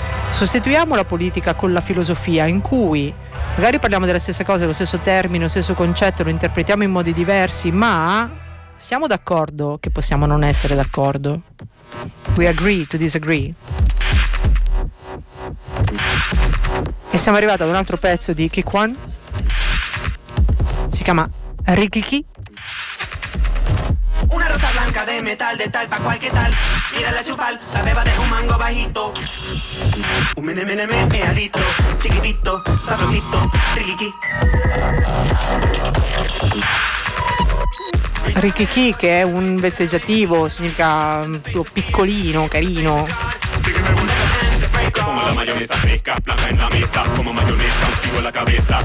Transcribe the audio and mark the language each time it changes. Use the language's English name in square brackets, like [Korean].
[Italian] Sostituiamo la politica con la filosofia, in cui magari parliamo della stessa cosa, lo stesso termine, lo stesso concetto, lo interpretiamo in modi diversi, ma siamo d'accordo che possiamo non essere d'accordo? [English] We agree to disagree. [Italian] E siamo arrivati ad un altro pezzo di Kikwan. Si chiama Rikiki. [Spanish] Una rosa blanca de metal, de tal pa' cual que tal. Mira la chupal, la beba de un mango bajito. Un menemeneme meadito, chiquitito, sabrosito, Rikiki. [Italian] Rikiki, che è un vezzeggiativo, significa piccolino, carino. [Spanish] Como la mayonesa fresca, blanca en la mesa. Como mayonesa, un tiro en la cabeza.